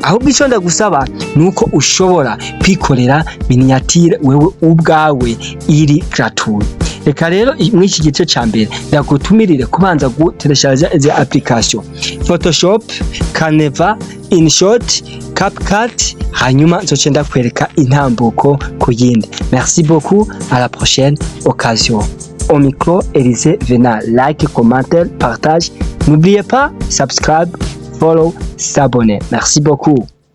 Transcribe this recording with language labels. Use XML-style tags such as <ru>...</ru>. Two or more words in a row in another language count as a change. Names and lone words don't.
<rn>Ahubwo icyo ndagusaba nuko ushobora kwikorera miniature wewe ubwawe iri gratuit. Reka rero mw'iki gice ca mbere ndagutumirire kubanza gutereshaja izi application Photoshop, Canva, InShot, CapCut, hanyuma nzoce ndakwereka intambuko kuyindi.</rn> <fr>Merci beaucoup, à la prochaine occasion. Au micro, Élysée Venal. Like, commentaire, partage. N'oubliez pas,</fr> <en>subscribe, follow,</en> <fr>s'abonner. Merci beaucoup.</fr>